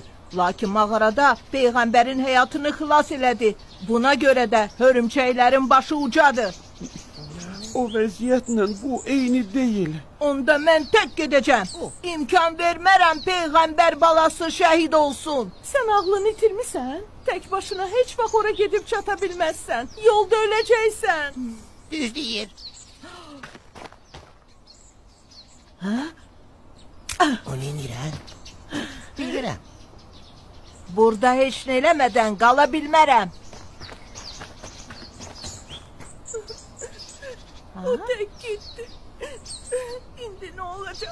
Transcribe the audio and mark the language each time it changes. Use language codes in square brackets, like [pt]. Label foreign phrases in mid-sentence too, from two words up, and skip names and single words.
[az] Lakin mağarada peygamberin hayatını xilas elədi. [tr] Buna göre de hörümçeklerin [az] başı ucadır. O vəziyyətlə bu [tr] eyni değil. Onda ben tek gideceğim. [az] İmkan vermərəm peygamber balası [tr] şehit olsun. Sen aklını itirmişsen. Tek başına [az] hiç vaxt ora gedib çata [tr] bilmezsen. Yolda öleceksen. [az] Düz deyir. O neynirən? Bilmirəm. Burada heç nə eləmədən qala bilmərəm. [tr] O tek gitti. İndi ne olacak?